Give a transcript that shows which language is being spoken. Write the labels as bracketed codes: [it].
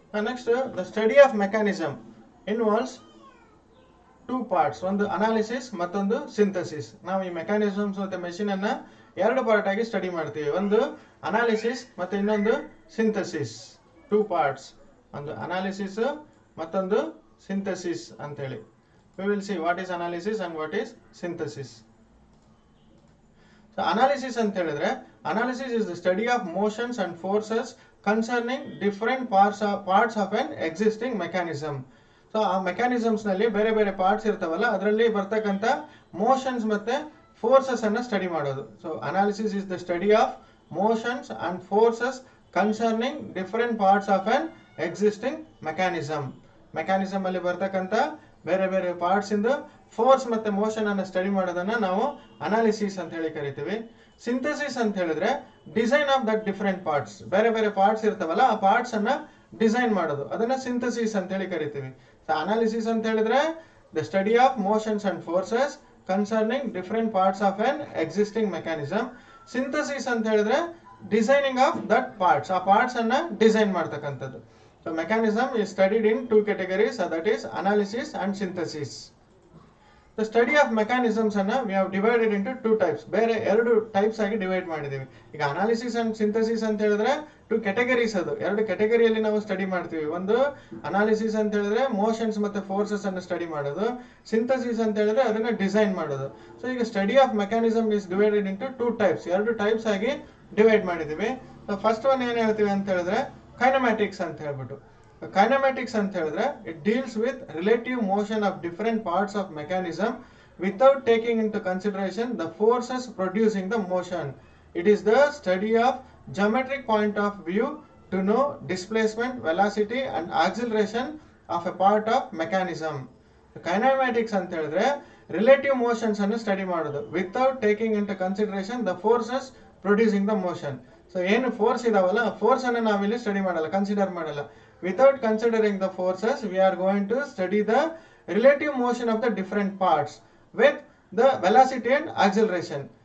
[en] Next the study of mechanism involves 2 parts. [kn] ಒಂದು analysis ಮತ್ತೊಂದು synthesis. ನಾವು ಈ ಮೆಕ್ಯಾನಿಸಮ್ಸ್ ಮತ್ತೆ ಮೆಷಿನ್ ಅನ್ನ 2 ಪಾರ್ಟ್ ಆಗಿ ಸ್ಟಡಿ ಮಾಡ್ತೀವಿ. ಒಂದು ಅನಾಲಿಸಿಸ್ ಮತ್ತೆ ಇನ್ನೊಂದು ಸಿಂಥಸಿಸ್. 2 ಪಾರ್ಟ್ಸ್, ಒಂದು ಅನಾಲಿಸಿಸ್ ಮತ್ತೊಂದು ಸಿಂಥಸಿಸ್ ಅಂತ ಹೇಳಿ. [en] We will see what is analysis and what is synthesis. So analysis [kn] ಅಂತ ಹೇಳಿದ್ರೆ, [en] analysis is the study of motions and forces concerning different parts of an existing mechanism. [kn] So ಆ mechanisms ನಲ್ಲಿ ಬೇರೆ ಬೇರೆ parts ಇರ್ತಾವಲ್ಲ, ಅದರಲ್ಲಿ ಬರ್ತಕ್ಕಂಥ ಮೋಷನ್ಸ್ ಮತ್ತೆ ಫೋರ್ಸಸ್ ಅನ್ನ ಸ್ಟಡಿ ಮಾಡೋದು. [en] So analysis is the study of motions and forces concerning different parts of an existing mechanism. [kn] Mechanism ಅಲ್ಲಿ ಬರ್ತಕ್ಕಂಥ ಬೇರೆ ಬೇರೆ ಪಾರ್ಟ್ಸ್ ಇಂದ ಫೋರ್ಸ್ ಮತ್ತೆ ಮೋಷನ್ ಅನ್ನ ಸ್ಟಡಿ ಮಾಡೋದನ್ನ ನಾವು ಅನಾಲಿಸಿಸ್ ಅಂತ ಹೇಳಿ ಕರಿತೀವಿ. ಸಿಂಥಸಿಸ್ ಅಂತ ಹೇಳಿದ್ರೆ [en] Design of that different parts. [kn] ಬೇರೆ ಬೇರೆ ಪಾರ್ಟ್ಸ್ ಇರ್ತಾವಲ್ಲ, ಆ ಪಾರ್ಟ್ಸ್ ಅನ್ನ ಡಿಸೈನ್ ಮಾಡೋದು, ಅದನ್ನ ಸಿಂಥಸಿಸ್ ಅಂತ ಹೇಳಿ ಕರಿತೀವಿ. ಸೊ ಅನಾಲಿಸಿಸ್ ಅಂತ ಹೇಳಿದ್ರೆ [en] The study of motions and forces concerning different parts of an existing mechanism. Synthesis ಅಂತ ಹೇಳಿದ್ರೆ designing of that parts, [kn] ಆ ಪಾರ್ಟ್ಸ್ ಅನ್ನ ಡಿಸೈನ್ ಮಾಡ್ತಕ್ಕಂಥದ್ದು. [en] So mechanism is studied in two categories, that is analysis and synthesis. The study of mechanisms ಅನ್ನ we have divided into two types. [kn] ಬೇರೆ ಎರಡು types ಆಗಿ divide ಮಾಡಿದ್ದೀವಿ. ಈಗ ಅನಾಲಿಸಿಸ್ ಅಂಡ್ ಸಿಂಥಸಿಸ್ ಅಂತ ಹೇಳಿದ್ರೆ ಟು ಕೆಟಗರೀಸ್, ಅದು ಎರಡು ಕೆಟಗರಿಯಲ್ಲಿ ನಾವು ಸ್ಟಡಿ ಮಾಡ್ತೀವಿ. ಒಂದು ಅನಾಲಿಸಿಸ್ ಅಂತ ಹೇಳಿದ್ರೆ ಮೋಷನ್ಸ್ ಮತ್ತೆ ಫೋರ್ಸಸ್ ಅನ್ನು ಸ್ಟಡಿ ಮಾಡೋದು, ಸಿಂಥಸಿಸ್ ಅಂತ ಹೇಳಿದ್ರೆ ಅದನ್ನ ಡಿಸೈನ್ ಮಾಡೋದು. [en] so ಈಗ study of mechanism is divided into two types, [kn] ಎರಡು ಟೈಪ್ಸ್ ಆಗಿ ಡಿವೈಡ್ ಮಾಡಿದ್ದೀವಿ. [en] first one [kn] ಏನ್ ಹೇಳ್ತೀವಿ ಅಂತ ಹೇಳಿದ್ರೆ ಕೈನಮ್ಯಾಟಿಕ್ಸ್ ಅಂತ ಹೇಳ್ಬಿಟ್ಟು. [en] Kinematics ಅಂತ ಹೇಳಿದ್ರೆ it deals with relative motion of different parts of mechanism without taking into consideration the forces producing the motion. It is the study of geometric point of view to know displacement, velocity and acceleration of a part of mechanism. Kinematics ಅಂತ ಹೇಳಿದ್ರೆ relative motions [kn] ಅನ್ನು study ಮಾಡೋದು [en] Without taking into consideration the forces producing the motion. [kn] So ಏನು force ಇದಾವಲ್ಲ, force ಅನ್ನು ನಾವಿಲ್ಲಿ study ಮಾಡಲ್ಲ, consider ಮಾಡಲ್ಲ. [en] Without considering the forces we are going to study the relative motion of the different parts with the velocity and acceleration.